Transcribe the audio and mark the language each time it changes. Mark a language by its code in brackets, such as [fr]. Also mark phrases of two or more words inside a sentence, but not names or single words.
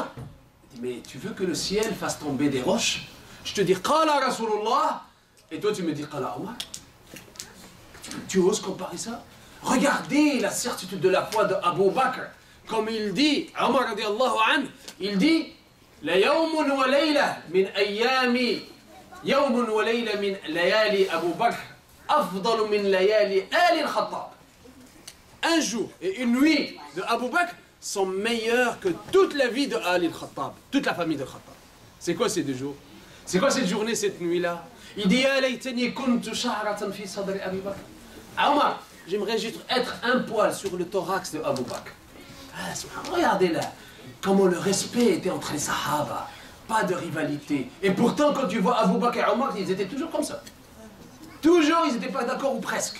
[fr] Il dit mais tu veux que le ciel fasse tomber des roches? Je te dis [ar] قال رسول الله. [fr] Et toi, tu me dis, [ar] قال عمر, [fr] tu oses comparer ça? Regardez la certitude de la foi d'Abu Bakr. [ar] Comme il dit, عمر رضي الله عنه, il dit, لا يوم وليلة من أيام يوم وليلة من ليالي أبو بكر أفضل من ليالي آل الخطاب. [fr] Un jour et une nuit de Abu Bakr sont meilleurs que toute la vie de Ali al-Khattab, toute la famille de Khattab. C'est quoi ces 2 jours? C'est quoi cette journée, cette nuit-là? [ar] Il dit يا ليتني كنت شعرة في صدر أبي بكر. [fr] Omar, j'aimerais juste être un poil sur le thorax de Abu Bakr. Ah, regardez là, comment le respect était entre les Sahaba. Pas de rivalité. Et pourtant, quand tu vois Abu Bakr et Omar, ils étaient toujours comme ça. Toujours, ils n'étaient pas d'accord ou presque.